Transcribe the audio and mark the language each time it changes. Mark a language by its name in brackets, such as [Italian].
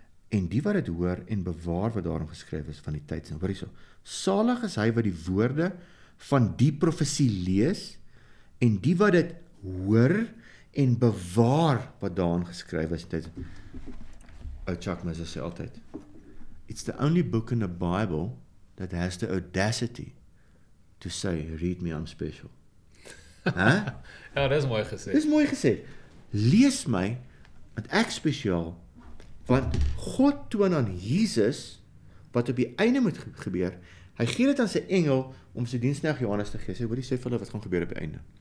[Afrikaans] En die wat dit hoor en bewaar wat daarin geskryf is van die tyd. Hoor hierso. Salig is hy wat die woorde van die profesie lees en die wat dit hoor en bewaar wat daarin geskryf is. [English] Chuck Moses [Afrikaans] sê altyd, [English] it's the only book in the Bible that has the audacity to say, read me, I'm special. Huh? [Afrikaans] Ja, dis mooi gesê. Dis mooi gesê. Lees my, want ek spesiaal, want God toon aan Jesus, wat op die einde moet gebeur, hy gee dit aan sy engel, om sy diensknegt Johannes te gee, sê, hoor die sê vir hulle, wat gaan gebeur op die einde.